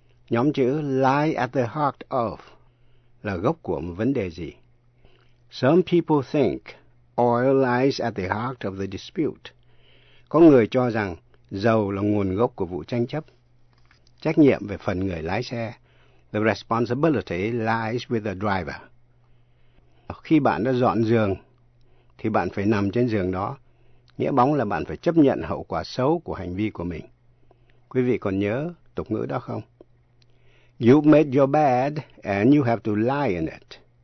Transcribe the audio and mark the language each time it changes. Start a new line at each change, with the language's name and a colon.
Vietnamese: Nhóm chữ
English: lie at the heart of
Vietnamese: là gốc của một vấn đề gì?
English: Some people think oil lies at the heart of the dispute.
Vietnamese: Có người cho rằng dầu là nguồn gốc của vụ tranh chấp. Trách nhiệm về phần người lái xe.
English: The responsibility lies with the driver.
Vietnamese: Khi bạn đã dọn giường, thì bạn phải nằm trên giường đó. Nghĩa bóng là bạn phải chấp nhận hậu quả xấu của hành vi của mình. Quý vị còn nhớ tục ngữ đó không?
English: You've made your bed and you have to lie in it.